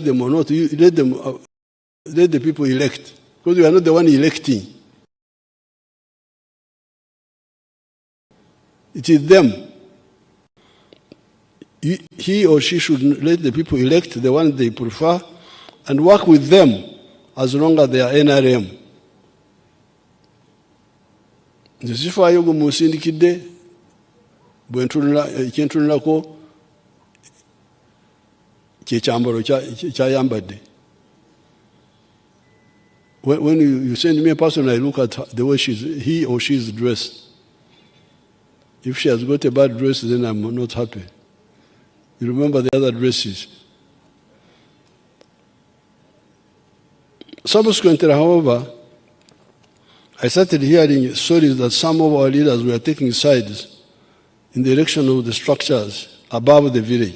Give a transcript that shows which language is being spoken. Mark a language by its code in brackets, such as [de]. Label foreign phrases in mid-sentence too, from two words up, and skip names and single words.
[en] them or not, you let the people elect, because you are not the one electing. It is them. He or she should let the people elect the one they prefer and work with them as long as they are NRM. [lg] Nzifaayo gumusindikidde bwentunulako kyekyambalo kyayambadde. [en] When you send me a person, I look at the way he or she is dressed. If she has got a bad dress, then I'm not happy. You remember the other addresses. Subsequently, however, I started hearing stories that some of our leaders were taking sides in the erection of the structures above the village.